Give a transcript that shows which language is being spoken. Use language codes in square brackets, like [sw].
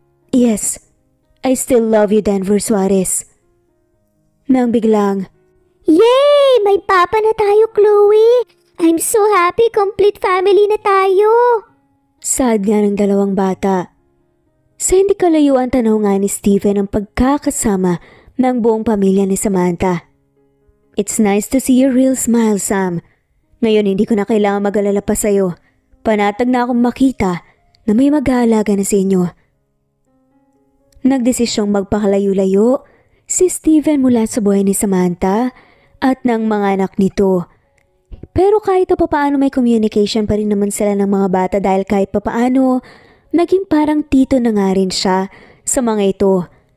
[en] Yes, I still love you, Denver Suarez. [tl] Nang biglang, Yay! May papa na tayo, Chloe! [en] I'm so happy, complete family [tl] na tayo! sad nga ng dalawang bata. Sa hindi kalayuan tanaw nga ni Steven ang pagkakasama ng buong pamilya ni Samantha. [en] It's nice to see your real smile, Sam. [tl] Ngayon hindi ko na kailangan mag-alala pa sa'yo. Panatag na akong makita na may mag-aalaga na sa inyo. Nagdesisyong magpakalayo-layo si Steven mula sa buhay ni Samantha at ng mga anak nito. Pero kahit papaano may communication pa rin naman sila ng mga bata dahil kahit papaano naging parang tito na nga rin siya sa mga ito.